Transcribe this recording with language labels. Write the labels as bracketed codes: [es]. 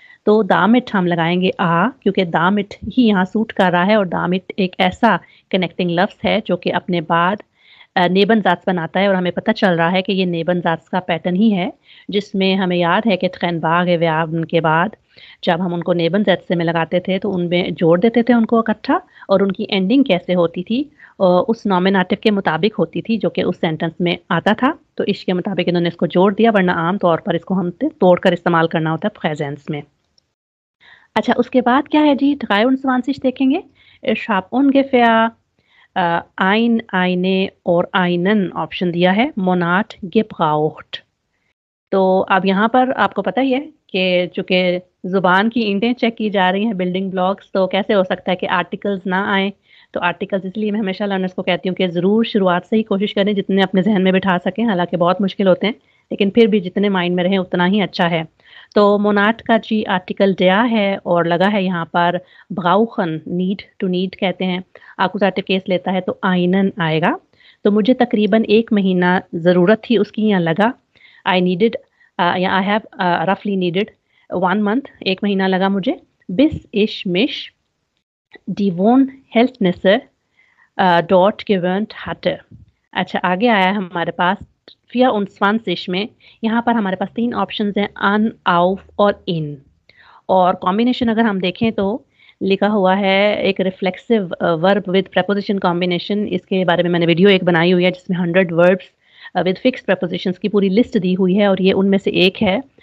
[hi] तो दामिट हम लगाएँगे क्योंकि दामिट ही यहाँ सूट कर रहा है और दामिट एक ऐसा कनेक्टिंग लफ्ज़ है जो कि अपने बाद नेबन ज़ात बनाता है और हमें पता चल रहा है कि ये नेबन ज़ात का पैटर्न ही है, जिसमें हमें याद है कि ट्रेनबाग व्यावर्न के बाद जब हम उनको नेबन ज़ात से में लगाते थे तो उनमें जोड़ देते थे उनको इकट्ठा, और उनकी एंडिंग कैसे होती थी उस नॉमिनेटिव के मुताबिक होती थी जो कि उस सेंटेंस में आता था। तो इसके मुताबिक इन्होंने इसको जोड़ दिया, वरना आम तौर पर इसको हम तोड़कर इस्तेमाल करना होता है प्रेजेंस में। अच्छा, उसके बाद क्या है जी, 23 देखेंगे। [de] Ich habe ungefähr ein, eine [hi] और [de] einen [hi] ऑप्शन दिया है, [de] Monat gebraucht। [hi] तो अब यहाँ पर आपको पता ही है कि चूँकि ज़ुबान की ईंटें चेक की जा रही हैं, बिल्डिंग ब्लॉक्स, तो कैसे हो सकता है कि आर्टिकल्स ना आएँ। तो आर्टिकल्स इसलिए मैं हमेशा लर्नर्स को कहती हूँ कि ज़रूर शुरुआत से ही कोशिश करें जितने अपने ज़हन में बिठा सकें, हालाँकि बहुत मुश्किल होते हैं, लेकिन फिर भी जितने माइंड में रहें उतना ही अच्छा है। तो मोनाट का जी आर्टिकल der है और लगा है यहाँ पर brauchen, नीड टू नीड कहते हैं। एक्कुज़ेटिव केस लेता है तो einen आएगा। तो मुझे तकरीबन 1 महीना ज़रूरत थी उसकी, यहाँ लगा [en] I needed या I have रफली needed 1 month, [hi] 1 महीना लगा मुझे। [de] bis ich mich die Wohnverhältnisse dort gewöhnt hatte। [hi] अच्छा, आगे आया है हमारे पास 24 में, यहाँ पर हमारे पास 3 ऑप्शंस हैं, an, auf और in। और कॉम्बिनेशन अगर हम देखें तो लिखा हुआ है एक reflexive verb with preposition combination. इसके बारे में मैंने वीडियो एक बनाई हुई है जिसमें 100 वर्ब्स विद फिक्स्ड प्रेपोजिशंस की पूरी लिस्ट दी हुई है और ये उनमें से एक है।